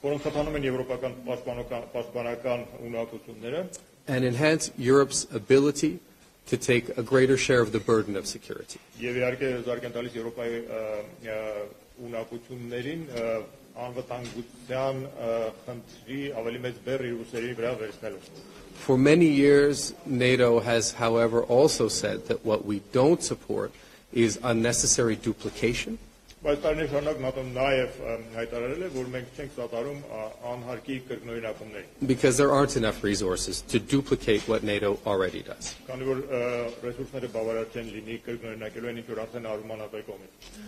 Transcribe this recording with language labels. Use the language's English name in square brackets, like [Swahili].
[Armenian] որոնք խթանում են եվրոպական պաշտպանական ունակությունները [English] and enhance Europe's ability to take a greater share of the burden of security. [Armenian] Եվ իհարկե զարգ են տալիս Եվրոպայի ունակություններին անվտանգության խնդրի ավելի մեծ բեռ իր ուսերի վրա վերցնելու. [English] For many years, NATO has, however, also said that what we don't support is unnecessary duplication. [Armenian] Բայց տարիներ շարունակ ՆԱՏՕ-ն նաև հայտարարել է, որ մենք չենք սատարում անհարկի կրկնօրինակումների. [English] Because there aren't enough resources to duplicate what NATO already does. [Armenian] Քանի որ ռեսուրսները բավարար չեն լինի կրկնօրինակելու այն ինչ որ արդեն արվում է ՆԱՏՕ-ի կողմից.